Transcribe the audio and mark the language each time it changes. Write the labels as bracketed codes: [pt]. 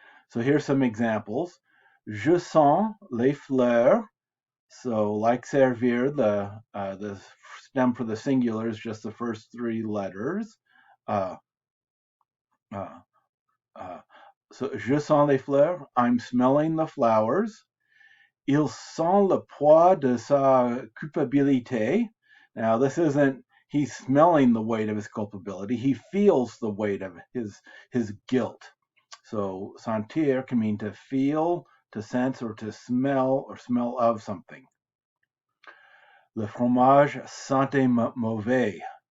[en] So here's some examples. [fr] Je sens les fleurs. [en] So like servir, the stem for the singular is just the first three letters. So [fr] je sens les fleurs. [en] I'm smelling the flowers. [fr] Il sent le poids de sa culpabilité. [en] Now, this isn't he's smelling the weight of his culpability. He feels the weight of his guilt. So sentir can mean to feel, to sense, or to smell, or smell of something. [fr] Le fromage sentait mauvais.